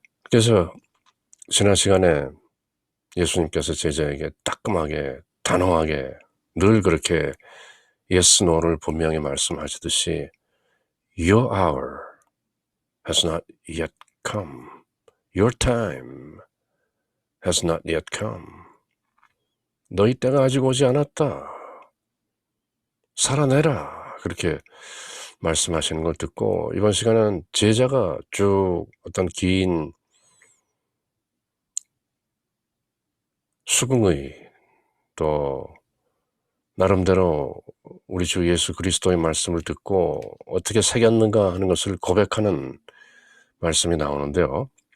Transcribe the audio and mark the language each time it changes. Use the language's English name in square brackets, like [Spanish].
[Korean] 그래서 지난 시간에 예수님께서 제자에게 따끔하게, 단호하게 늘 그렇게 yes, no를 분명히 말씀하시듯이 [English] Your hour has not yet come. Your time has not yet come. [Korean] 너희 때가 아직 오지 않았다. 살아내라. 그렇게 말씀하시는 걸 듣고 이번 시간은 제자가 쭉 어떤 긴 수긍의 또 나름대로 우리 주 예수 그리스도의 말씀을 듣고 어떻게 새겼는가 하는 것을 고백하는 말씀이 나오는데요.